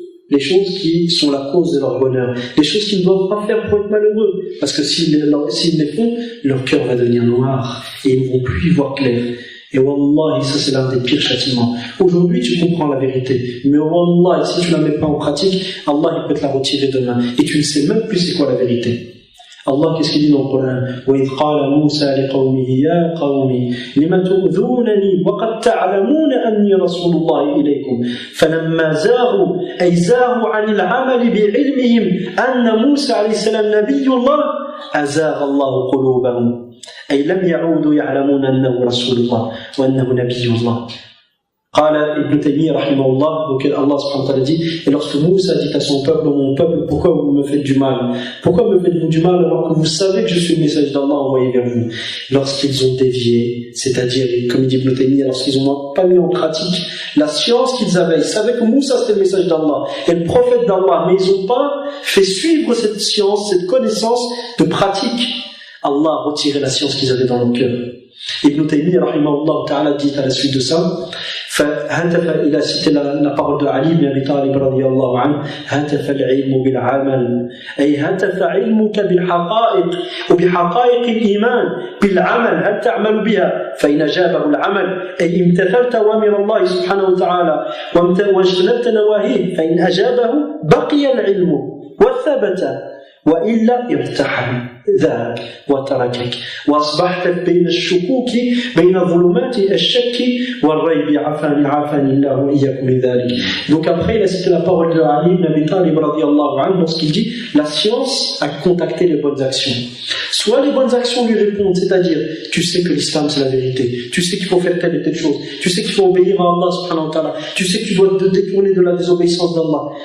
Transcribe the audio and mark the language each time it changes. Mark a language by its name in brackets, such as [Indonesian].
[French] Les choses qui sont la cause de leur bonheur, les choses qu'ils ne doivent pas faire pour être malheureux, parce que s'ils les font, leur cœur va devenir noir et ils ne vont plus y voir clair. Et wallahi, ça c'est l'un des pires châtiments. Aujourd'hui tu comprends la vérité, mais wallahi, si tu ne la mets pas en pratique, Allah il peut te la retirer demain et tu ne sais même plus c'est quoi la vérité. Allah, qu'est-ce qu'il dit dans le Coran? [Arabic] وَإِذْ قَالَ مُوسَى لِقَوْمِهِ يَا قَوْمِ لِمَ تُؤْذُونَنِي وَقَدْ تَعْلَمُونَ أَنِّي رَسُولُ اللَّهِ إِلَيْكُمْ فَلَمَّا زَاغُوا أَيْ زَاغُوا عَنِ الْعَمَلِ بِعِلْمِهِمْ أَنَّ مُوسَى عليه السلام نبي الله أزاغ الله قلوبهم أي لم يعودوا يعلمون أنه رسول الله وأنه نبي الله. [French] قال Ibn Taymiyyah rahimahullah, donc Allah subhanahu wa ta'ala dit, et lorsque Moussa dit à son peuple, mon peuple, pourquoi vous me faites du mal? Pourquoi me faites-vous du mal alors que vous savez que je suis le message d'Allah envoyé vers vous? Lorsqu'ils ont dévié, c'est-à-dire, comme dit Ibn Taymiyyah, lorsqu'ils n'ont pas mis en pratique la science qu'ils avaient, ils savaient que Moussa c'était le message d'Allah et le prophète d'Allah, mais ils n'ont pas fait suivre cette science, cette connaissance de pratique. Allah a retiré la science qu'ils avaient dans leur cœur. Ibn Taymiyyah rahimahullah ta'ala dit à la suite de ça, il a cité la parole de Ali ibn Abi Talib radiyallahu anhu, [Arabic] هتف العلم بالعمل أي هتف علمك بالحقائق وبحقائق الإيمان بالعمل هل تعمل بها فإن أجابه العمل أي امتثلت أوامر الله سبحانه وتعالى واجتنبت نواهيه فإن أجابه بقي العلم وثبت وإلا ارتحل ذاك وتركك وأصبحت بين الشكوك بين ظلمات الشك والريب عافاني الله وإياكم من ذلك. [French] Donc après il a cité la parole de Ali ibn Abi Talib radiyallahu anhu lorsqu'il dit la science a contacté les bonnes actions. Soit les bonnes actions lui répondent, c'est-à-dire tu sais que l'islam c'est la vérité, tu sais qu'il faut faire telle et telle chose, tu sais qu'il faut obéir à Allah subhanahu wa ta'ala, tu sais que tu dois te détourner de la désobéissance d'Allah.